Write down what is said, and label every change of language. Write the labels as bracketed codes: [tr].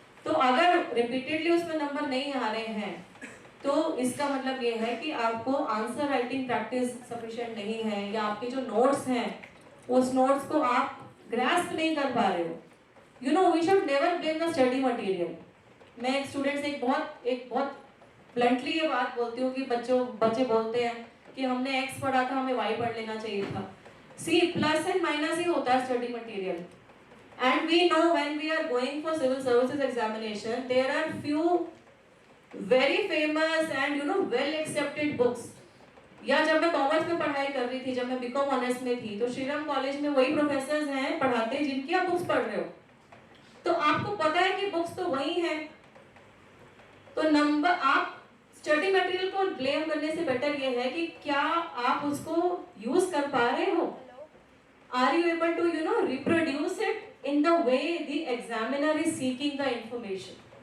[hi] तो अगर रिपीटेडली उसमें नंबर नहीं आ रहे हैं तो इसका मतलब ये है कि आपको आंसर राइटिंग प्रैक्टिस सफिशिएंट नहीं है, या आपके जो नोट्स हैं उस नोट्स को आप ग्रास्प नहीं कर पा रहे हो। [en] We should never blame the study material. [hi] मैं एक स्टूडेंट से एक बहुत ब्लंटली ये बात बोलती हूँ कि बच्चे बोलते हैं कि हमने एक्स पढ़ा था, हमें वाई पढ़ लेना चाहिए था। सी प्लस एंड माइनस ही होता है study material. [en] And we know when we are going for civil services examination, there are few very famous and well accepted books. [hi] या जब मैं कॉमर्स में पढ़ाई कर रही थी, जब मैं बीकॉम ऑनर्स में थी, तो श्रीराम कॉलेज में वही प्रोफेसर्स हैं पढ़ाते हैं जिनकी आप बुक्स पढ़ रहे हो, तो आपको पता है कि बुक्स तो वही हैं। तो नंबर आप स्टडी मटेरियल को ब्लेम करने से बेटर ये है कि क्या आप उसको यूज कर पा रहे हो, [en] Are you able to reproduce it in the way the examiner is seeking the information.